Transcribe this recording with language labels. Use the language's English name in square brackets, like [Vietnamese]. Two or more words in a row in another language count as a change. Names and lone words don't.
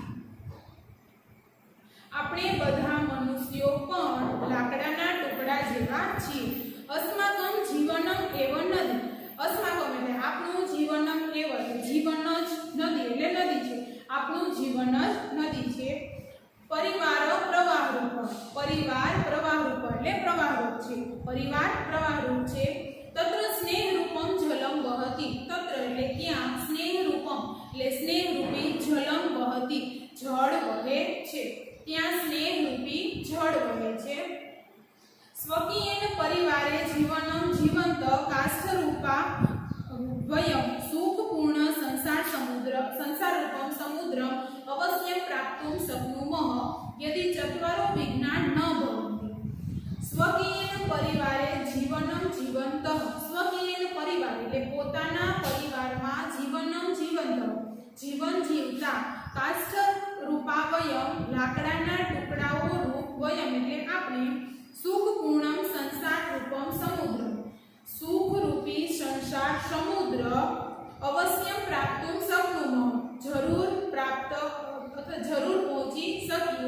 [Gujarati] આપણે બધા મનુષ્યો પણ લાકડાના ટુકડા જેવા છીએ। [Sanskrit] अस्माकम् जीवनम् एव नदी। [Gujarati] અસ્માકમ એટલે આપણું [Sanskrit] जीवनम् एव [Gujarati] જીવન જ નદી એટલે નદી છે, આપણું જીવન જ નદી છે। પરિવાર પ્રવાહરૂપ છે। [Sanskrit] तत्र स्नेहरूपम जलम वहति, तत्र [Gujarati] એટલે ત્યાં સ્નેહરૂપમ એટલે સ્નેહરૂપી [Sanskrit] जलम् वहति [Gujarati] જળ વહે છે, ત્યાં સ્નેહરૂપી જળ વહે છે। [Sanskrit] स्वकीयेन परिवारे जीवनम् जीवन्त काष्ठरूपा वयम् सुखपूर्ण संसाररूपम् समुद्रम् अवश्य प्राप्तुम् शक्नुमः यदि चत्वारो विज्ञान न भवन्ति। स्वकीयेन परिवारे जीवनम जीवन्तः, स्वकीयेन परिवार [Gujarati] એટલે પોતાના પરિવારમાં [Sanskrit] जीवनम् जीवन्तः [Gujarati] જીવન જીવતા [Sanskrit] काष्ठ रूपावयम् [Gujarati] લાકડાના ટુકડાઓ રૂપ વયમ એટલે આપણે [Sanskrit] सुखपूर्णम् संसार रूपम् समुद्र [Gujarati] સુખરૂપી સંસાર સમુદ્ર [Sanskrit] अवश्य प्राप्तुम् शक्नुमः [Gujarati] જરૂર પ્રાપ્ત અથવા જરૂર પહોંચી શકીએ।